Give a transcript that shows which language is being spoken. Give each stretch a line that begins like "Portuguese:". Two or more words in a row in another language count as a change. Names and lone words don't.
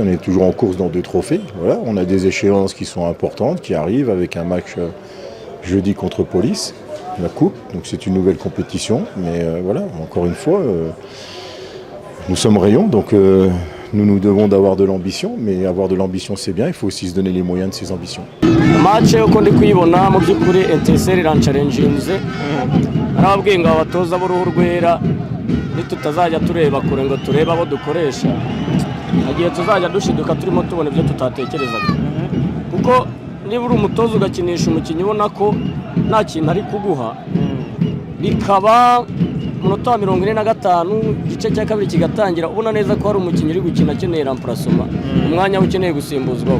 French: On est toujours en course dans 2 trophées. Voilà, on a des échéances qui sont importantes, qui arrivent avec un match jeudi contre Police. la coupe, donc c'est une nouvelle compétition. Mais voilà, encore une fois, nous sommes rayons, donc nous devons d'avoir de l'ambition, mais avoir de l'ambition c'est bien, il faut aussi se donner les moyens de ces ambitions.
Kinyarwanda: Match uko ndi kuyibona mu by'ukuri Etincelle irancalenjinze arababwiye ngo abatoza b'uruhu rwera nitutazajya tureba kure ngo turebe abo dukoresha agiye tuzajya dushiduka turimo tubona ibyo tutatekerezaga kuko niba uri umutoza ugakinisha umukinnyi ubona ko nta kintu ari kuguha bikaba munota wa 45 igice cya kabiri kigatangira ubona neza ko hari umukinnyi uri gukina akeneye remplacement umwanya ukeneye gusimbuzwaho.